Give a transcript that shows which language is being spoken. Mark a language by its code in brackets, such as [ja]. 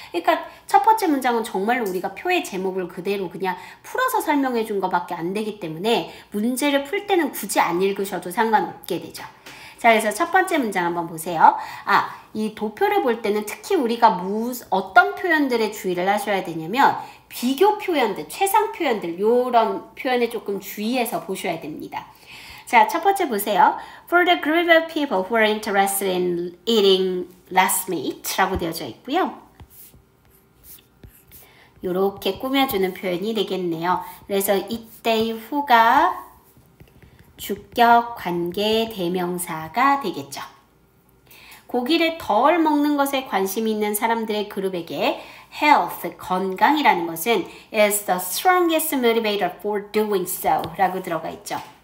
[ko] 그러니까 첫 번째 문장은 정말로 우리가 표의 제목을 그대로 그냥 풀어서 설명해 준 것밖에 안 되기 때문에 문제를 풀 때는 굳이 안 읽으셔도 상관없게 되죠. 자, 그래서 첫 번째 문장 한번 보세요. 이 도표를 볼 때는 특히 우리가 어떤 표현들에 주의를 하셔야 되냐면 비교 표현들, 최상 표현들 이런 표현에 조금 주의해서 보셔야 됩니다. 자, 첫 번째 보세요. [en] For the group of people who are interested in eating less meat [ko] 라고 되어져 있고요. 이렇게 꾸며주는 표현이 되겠네요. 그래서 이때 후가 주격 관계 대명사가 되겠죠. 고기를 덜 먹는 것에 관심이 있는 사람들의 그룹에게 health, 건강이라는 것은 [en] is the strongest motivator for doing so [ko] 라고 들어가 있죠.